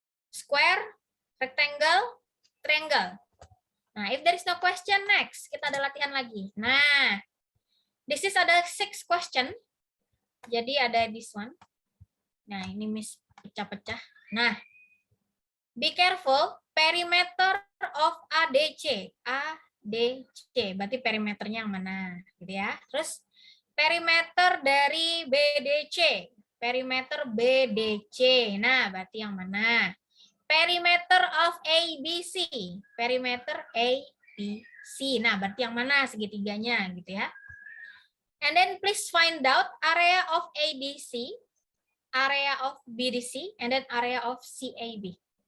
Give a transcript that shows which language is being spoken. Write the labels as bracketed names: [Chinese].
[English] Square, rectangle, triangle. Nah, if there is no question, next. [Indonesian] Kita ada latihan lagi. Nah, [English] this is [Indonesian] ada 6 question. Jadi ada [English] this one. [Indonesian] Nah, ini Miss pecah-pecah. [English] Nah, be careful, perimeter of ADC. [Indonesian] ADC, berarti perimeternya yang mana? Gitu ya. Terus, perimeter dari BDC. Perimeter BDC. Nah, berarti yang mana? [English] Perimeter of ABC. Perimeter ABC. [Indonesian] Nah, berarti yang mana segitiganya gitu ya. [English] And then please find out area of ADC, area of BDC, and then area of CAB.